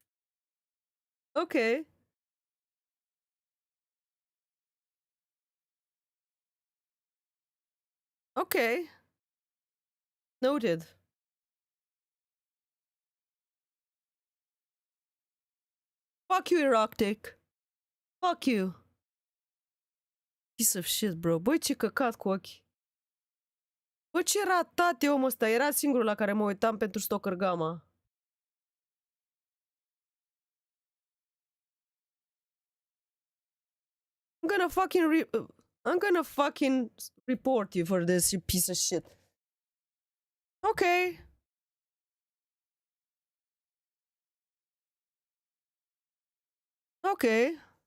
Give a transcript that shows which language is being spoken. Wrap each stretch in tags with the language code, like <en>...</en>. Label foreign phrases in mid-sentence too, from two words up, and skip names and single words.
<en>Okay. Okay. Noted. Fuck you, Eroctic. Fuck you. Piece of shit, bro.</en> <ro>Băi, ce căcat cu ochii. Bă, ce ratat e omul ăsta. Era singurul la care mă uitam pentru Stalker Gamma.</ro> <en>I'm gonna fucking report you for this, you piece of shit. Okay. Okay.</en>